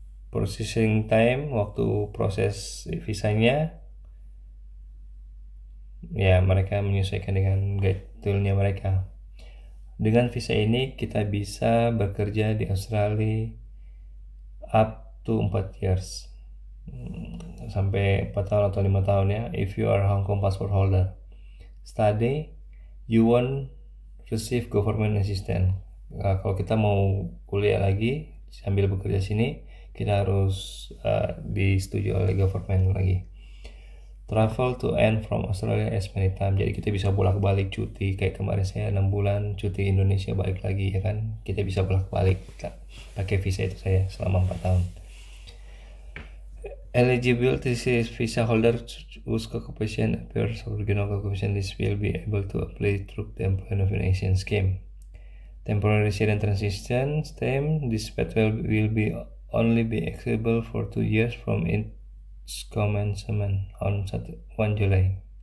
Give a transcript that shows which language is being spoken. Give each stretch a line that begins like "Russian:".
Indonesian: Processing time, waktu proses visanya ya mereka menyesuaikan dengan guide toolnya mereka. Dengan visa ini kita bisa bekerja di Australia
English: up to 4 years,
Indonesian: sampai 4 tahun atau 5 tahun ya,
English: if you are Hong Kong passport holder. Study, you won't receive government assistance.
Indonesian: Kalau kita mau kuliah lagi sambil bekerja sini, kita harus disetujui oleh government lagi.
English: Travel to and from Australia as many time.
Indonesian: Jadi kita bisa bolak-balik cuti. Kayak kemarin saya 6 bulan cuti Indonesia balik lagi ya kan. Kita bisa bolak-balik pakai visa itu saya selama 4 tahun.
English: Eligibility visa holder whose occupation appears original occupation list will be able to apply through the Employment Nomination Scheme. Temporary resident transition scheme. This pathway will be only be accessible for 2 years from its commencement on 1 July.